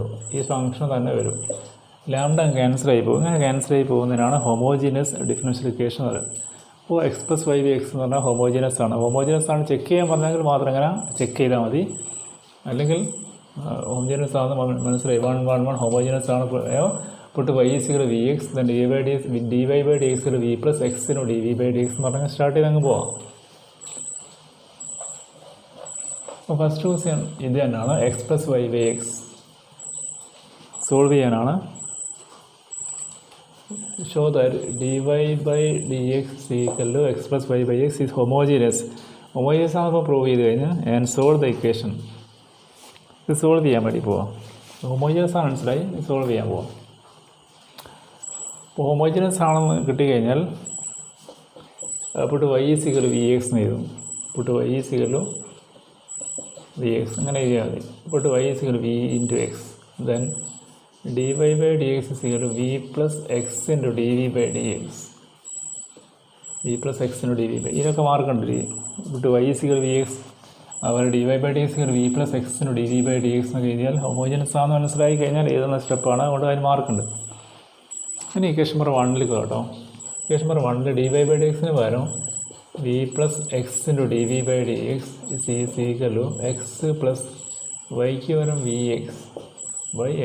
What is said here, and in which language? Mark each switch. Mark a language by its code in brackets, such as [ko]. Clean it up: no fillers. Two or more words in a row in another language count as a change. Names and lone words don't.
[ml] ഈ ഫംഗ്ഷൻ തന്നെ വരും. ലാംഡ ക്യാൻസൽ ആയി പോകും. ഇങ്ങനെ ക്യാൻസൽ ആയി പോകുന്നതിനാണ് [en] homogeneous differential equation [ml] എന്ന് പറയുന്നത്. അപ്പോൾ x + y/x എന്ന് പറഞ്ഞാൽ ഹോമോജീനിയസ് ആണ്. ഹോമോജീനിയസ് ആണ് ചെക്ക് ചെയ്യാൻ പറഞ്ഞെങ്കിൽ മാത്രം ഇങ്ങനെ ചെക്ക് ചെയ്താൽ മതി. അല്ലെങ്കിൽ ഹോമോജീനിയസ് ആണെന്ന് മനസ്സിലായി 1 1 1 ഹോമോജീനിയസ് ആണ്. പുട്ട് y = vx dy/dx v + x × dv/dx എന്ന് പറഞ്ഞാൽ സ്റ്റാർട്ട് ചെയ്ത് അങ്ങ് പോവാം. അപ്പോൾ ഫസ്റ്റ് ക്വസ്റ്റ്യൻ ഇത് തന്നെയാണ്. x + y/x സോൾവ് ചെയ്യാനാണ്. [en] Show that dy/dx x + y/x is homogeneous. [ml] ഹോമോജീനിയസ് ആണെന്ന് പ്രൂവ് ചെയ്ത് കഴിഞ്ഞ് [en] and solve the equation. [ml] ഇത് സോൾവ് ചെയ്യാൻ വേണ്ടി പോവാം. ഹോമോജീനിയസ് ആണ് മനസ്സിലായി. സോൾവ് ചെയ്യാൻ പോവാം. അപ്പോൾ ഹോമോജീനിയസ് ആണെന്ന് കിട്ടിക്കഴിഞ്ഞാൽ പുട്ട് y = vx എന്ന് എഴുതും. പുട്ട് y = vx അങ്ങനെ എഴുതിയാൽ മതി. [en] put y = v × x then dy/dx v + x × dv/dx v + x × dv. [ml] ഇതിനൊക്കെ മാർക്ക് കണ്ടിരിക്കും. പുട്ട് y = vx അതുപോലെ dy/dx v + x × dv/dx എന്നൊക്കെ എഴുതിയാൽ ഹോമോജീനിയസ് ആണെന്ന് മനസ്സിലായി കഴിഞ്ഞാൽ എഴുതുന്ന സ്റ്റെപ്പാണ്. അതുകൊണ്ട് അതിന് മാർക്കുണ്ട്. ഇനി [en] equation number 1 [ml] കേട്ടോ. [en] equation number 1 [ml] dy/dxന് പകരം v + x × dv/dx x + y-ക്ക് പകരം vx/x.